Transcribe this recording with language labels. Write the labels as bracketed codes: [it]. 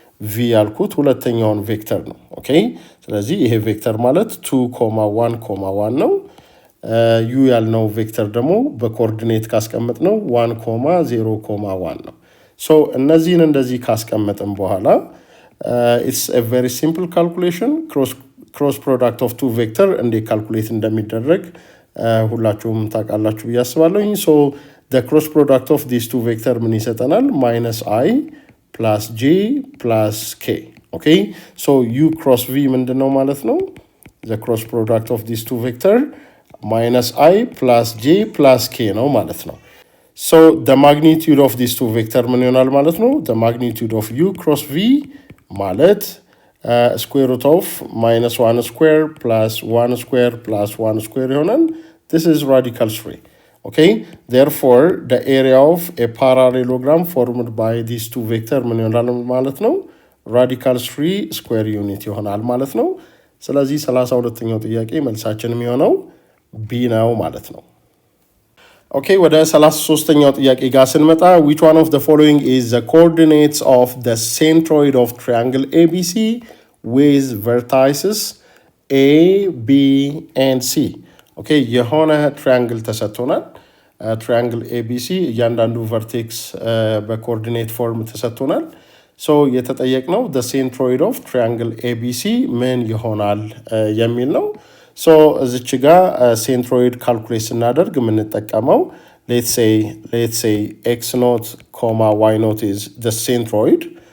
[am] ቪ ያልኩት ሁለተኛውን ቬክተር ነው። ኦኬ ስለዚህ ይሄ ቬክተር ማለት 2,1,1 ነው። ዩ ያልነው ቬክተር ደግሞ በኮኦርዲኔት ካስቀመጥ ነው 1,0,1 ነው። ሶ እነዚህን እንደዚህ ካስቀመጥን በኋላ ኢትስ [en] a very simple calculation [am] cross product of two vector እንዴት ካልኩሌት እንደሚደረግ ሁላችሁም ታውቃላችሁ ብዬ አስባለሁ። ሶ the cross product of these two vector ምን ይሰጠናል? [en] -i plus j plus k. [am] ኦኬ ሶ u cross v ምንድነው ማለት ነው? [en] the cross product of these two vector -i plus j plus k [am] ነው ማለት ነው። so the magnitude of these two vector ምን ይሆናል ማለት ነው? [en] the magnitude of u cross v ማለት square root of -1 square plus 1 square plus 1 square ይሆናል። this is radical 3. okay therefore the area of a parallelogram formed by these two vector ምን ይሆናል ማለት ነው? [am] radical 3 square unit ይሆናል ማለት ነው። ስለዚህ 32ኛው ጥያቄ መልሳችን የሚሆነው ቢ ነው ማለት ነው። ኦኬ ወደ 33ኛው ጥያቄ ጋር ስንመጣ [en] which one of the following is the coordinates of the centroid of triangle ABC with vertices A, B and C? [am] ኦኬ የሆነ ትራያንግል ተሰጥቶናል። ትራያንግል ABC እያንዳንዱ ቨርቴክስ በኮኦርዲኔት ፎርም ተሰጥቶናል። ሶ የተጠየቅነው the centroid of triangle ABC ምን ይሆናል የሚል ነው። ሶ እዚች ጋር ሴንትሮይድ ካልኩሌት ስናደርግ የምንጠቀመው [en] let's say x naught comma y naught is the centroid.